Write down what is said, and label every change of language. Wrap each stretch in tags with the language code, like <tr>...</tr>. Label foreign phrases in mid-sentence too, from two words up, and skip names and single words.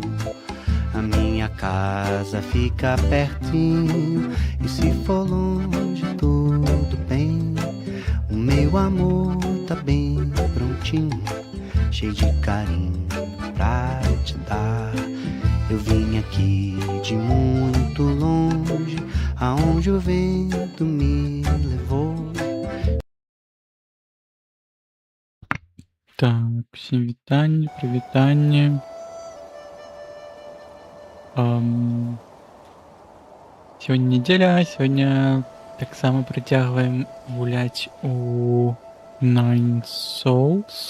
<pt>A minha casa fica pertinho, e se for longe tudo bem. O meu amor tá bem prontinho, cheio de carinho pra te dar. Eu vim aqui de muito longe, aonde o vento me levou.</pt> <uk>Так, всім вітання, привітання. Сьогодні неділя, сьогодні так само притягуємо гулять у Nine Souls.</uk>